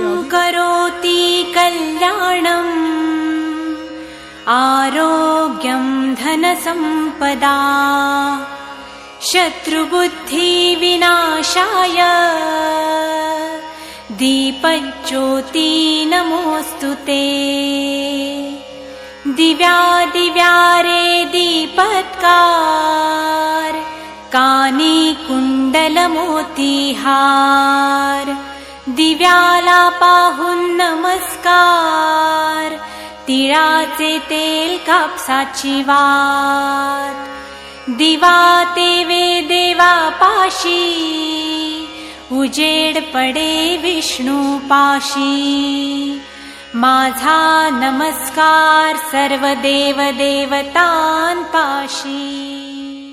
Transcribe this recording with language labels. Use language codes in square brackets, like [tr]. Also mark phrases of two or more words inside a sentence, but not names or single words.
[sa] करोति कल्याणम आरोग्यम धन संपदा शत्रु बुद्धि विनाशाय दीपज्योति नमोस्तुते. [mr] दिव्या दिव्या रे दीपत्कार कानी कुंडल मोतीहार दिव्याला पाहून नमस्कार तिळाचे तेल कापसाची वात दिवा तेवे देवा पाशी उजेड पडे विष्णू पाशी. माझा नमस्कार सर्व देव देवतान पाशी.